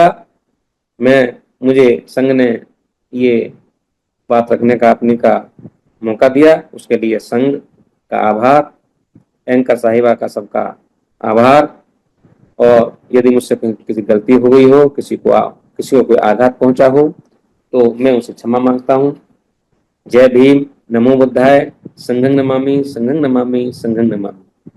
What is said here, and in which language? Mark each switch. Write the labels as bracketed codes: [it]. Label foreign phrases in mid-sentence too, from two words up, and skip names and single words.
[hi] मुझे संघ ने ये बात रखने का अपने का मौका दिया, उसके लिए संघ का आभार, एंकर साहिबा का सबका आभार। और यदि मुझसे किसी गलती हो गई हो, किसी को कोई आघात पहुंचा हो, तो मैं उसे क्षमा मांगता हूं। जय भीम, [pi] नमो बुद्धाय, संघं नमामि, संघं नमामि, संघं नमामि।